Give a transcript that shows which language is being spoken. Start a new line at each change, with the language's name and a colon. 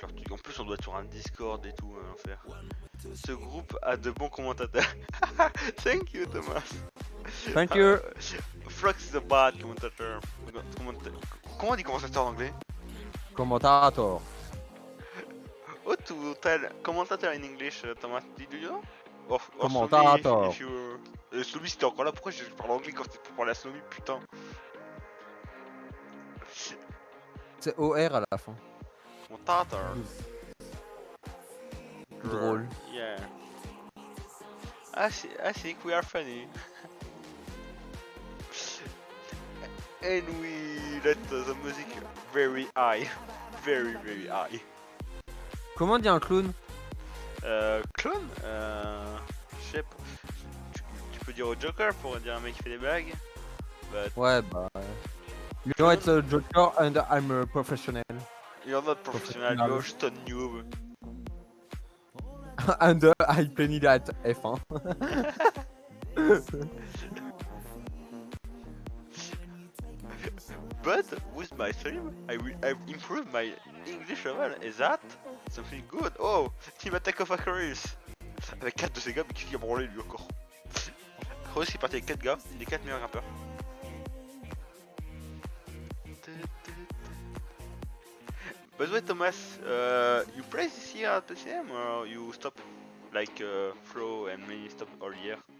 French: En plus on doit être sur un Discord et tout, l'enfer. Ce groupe a de bons commentateurs.
English: Thank you Thomas. Thank you. Flux is a bad commentator.
French: Comment on dit commentateur en anglais?
English: Commentator. Oh to tell commentator in English, Thomas, did you know? Or Commentator.
French: Slomy c'était encore là, pourquoi je parle anglais quand c'était pour parler à Slomy, putain? C'est OR à la fin.
English: Commentator.
French: Drôle.
English: Yeah. I think we are funny. And we let the music very high. Very high.
French: Comment on dit un clown? Clown? Je sais pas. Tu peux dire au Joker pour dire un mec qui fait des blagues.
English: But
French: Ouais, bah.
English: You know it's a Joker and I'm a professional. you're not professional, you're just a noob. And I played at F1. But with my stream, I've improved my English level. Is that something good? Oh, Team Attack of Aquarius.
French: Avec 4 de ces gars, mais qui a branlé lui encore. Cross qui est parti avec 4 gars, les 4 meilleurs grimpeurs.
English: By the way, Thomas, you play this year at PCM or you stop like Flo and me stop all year?